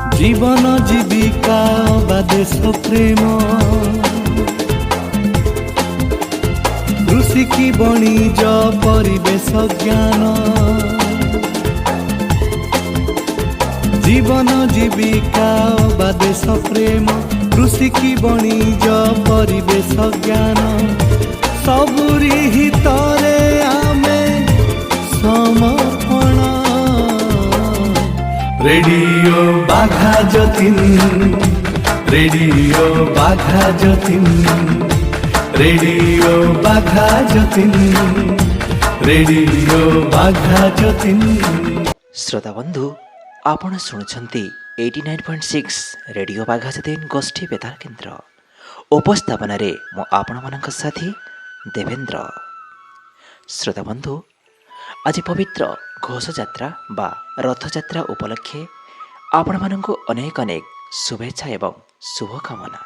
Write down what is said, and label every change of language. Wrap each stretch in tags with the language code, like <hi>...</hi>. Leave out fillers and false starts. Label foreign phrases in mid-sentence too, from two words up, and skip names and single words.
<or>ଜୀବନ ଜୀବିକା ବା ଦେଶ ପ୍ରେମ, କୃଷି କି ବଣିଜ ପରିବେଶ ଜ୍ଞାନ, ଜୀବନ ଜୀବିକା ବା ଦେଶ ପ୍ରେମ, କୃଷି କି ବଣିଜ ପରିବେଶ ଜ୍ଞାନ, ସବୁରି ହିତରେ ଆମେ ସମର୍ପଣ। ରେଡିଓ ବାଘା ଯତୀନ, ରେଡିଓ ବାଘା ଯତୀନ, ରେଡିଓ ବାଘା ଯତୀନ, ରେଡିଓ ବାଘା ଯତୀନ। ଶ୍ରୋତା ବନ୍ଧୁ, ଆପଣ ଶୁଣୁଛନ୍ତି 89.6 ରେଡ଼ିଓ ବାଘା ଯତୀନ ଗୋଷ୍ଠୀ ବେତାର କେନ୍ଦ୍ର। ଉପସ୍ଥାପନାରେ ମୁଁ ଆପଣମାନଙ୍କ ସାଥୀ ଦେବେନ୍ଦ୍ର। ଶ୍ରୋତା ବନ୍ଧୁ, ଆଜି ପବିତ୍ର ଘୋଷଯାତ୍ରା ବା ରଥଯାତ୍ରା ଉପଲକ୍ଷେ ଆପଣମାନଙ୍କୁ ଅନେକ ଅନେକ ଶୁଭେଚ୍ଛା ଏବଂ ଶୁଭକାମନା।</or>